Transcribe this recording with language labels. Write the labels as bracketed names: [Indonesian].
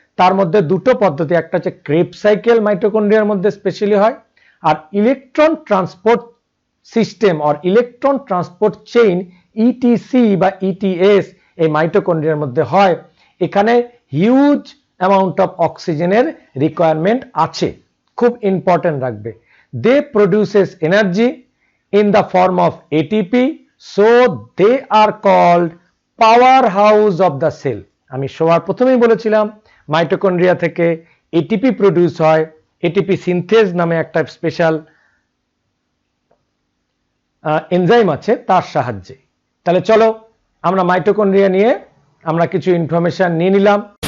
[Bangla] তার মধ্যে দুটো পদ্ধতি, একটা হচ্ছে ক্রেবস সাইকেল মাইটোকন্ড্রিয়ার মধ্যে স্পেশালি হয়, আর ইলেকট্রন ট্রান্সপোর্ট সিস্টেম আর ইলেকট্রন ট্রান্সপোর্ট চেইন ইটিসি বা ইটিএস এই মাইটোকন্ড্রিয়ার মধ্যে হয়। এখানে হিউজ অ্যামাউন্ট অফ অক্সিজেনের রিকোয়ারমেন্ট আছে, খুব ইম্পর্টেন্ট রাখবে। [English] They produces energy in the form of ATP, so they are called powerhouse of the cell. [Bangla] আমি সবার প্রথমেই বলেছিলাম মাইটোকন্ড্রিয়া থেকে এটিপি প্রডিউস হয়, এটিপি সিনথেজ নামে একটা স্পেশাল এনজাইম আছে তার সাহায্যে। তাহলে চলো আমরা মাইটোকন্ড্রিয়া নিয়ে আমরা কিছু ইনফরমেশন নিয়ে নিলাম।